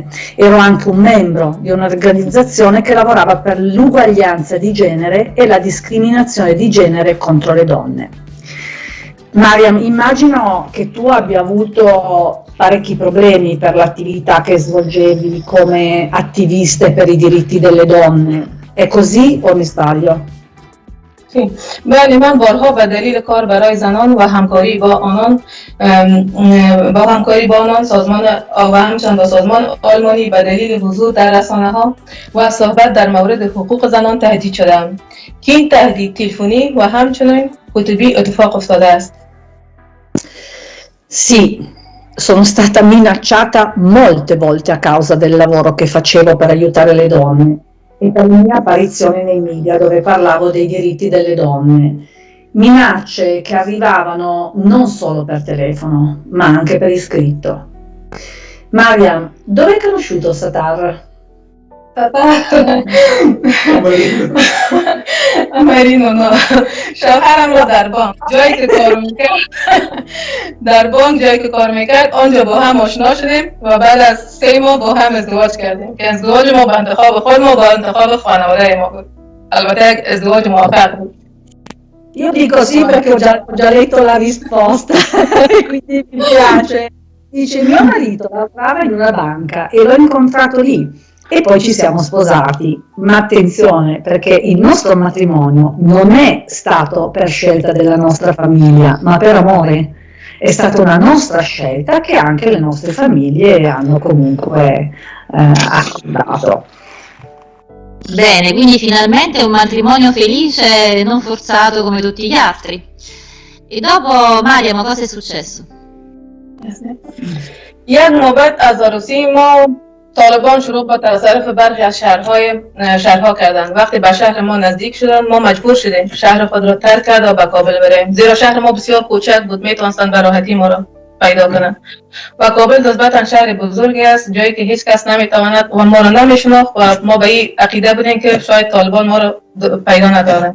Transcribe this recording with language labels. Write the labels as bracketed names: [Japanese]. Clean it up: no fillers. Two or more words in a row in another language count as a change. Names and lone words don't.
[Italian] Ero anche un membro di un'organizzazione che lavorava per l'uguaglianza di genere e la discriminazione di genere contro le donne. Mariam, immagino che tu abbia avuto parecchi problemi per l'attività che svolgevi come attiviste per i diritti delle donne. È così o mi sbaglio? Sì, [Persian] بله من بارها به دلیل کار برای زنان و همکاری با آنان سازمان و همچنین با سازمان آلمانی به دلیل حضور در رسانه‌ها و صحبت در مورد حقوق زنان تهدید شدم که این تهدید تلفنی و همچنین کتبی اتفاق افتاده است. [Italian] Sì, sono stata minacciata molte volte a causa del lavoro che facevo per aiutare le donne e per la mia apparizione nei media dove parlavo dei diritti delle donne. Minacce che arrivavano non solo per telefono, ma anche per iscritto. Mariam, dove hai conosciuto Satar? [Persian] مرینو نه شوهرم را در بانک جایی که کار میکرد آنجا با هم آشنا شدیم و بعد از 3 ماه با هم ازدواج کردیم که ازدواج ما به انتخاب خود ما با انتخاب خانواده ما بود. البته یک ازدواج موفق بود. [Italian] Io dico sì perché ho già letto la risposta, quindi mi piace. Dice mio marito lavorava in una banca e l'ho incontrato lì. E poi ci siamo sposati, ma attenzione perché il nostro matrimonio non è stato per scelta della nostra famiglia, ma per amore. È stata una nostra scelta che anche le nostre famiglie hanno comunque accordato. Bene, quindi finalmente un matrimonio felice e non forzato come tutti gli altri. E dopo, Mariam, cosa è successo? [Persian] یک نوبت از عروسی ما طالبان شروع به تصرف برخی از شهرها کردند. وقتی به شهر ما نزدیک شدند ما مجبور شدیم شهر خود را ترک کرد و به کابل بریم، زیرا شهر ما بسیار کوچک بود، میتونستند به راحتی ما را پیدا کنند و کابل نسبتا شهر بزرگی است، جایی که هیچ کس نمیتواند و ما را نمیشناخت و ما به این عقیده بودیم که شاید طالبان ما را پیدا نکنند.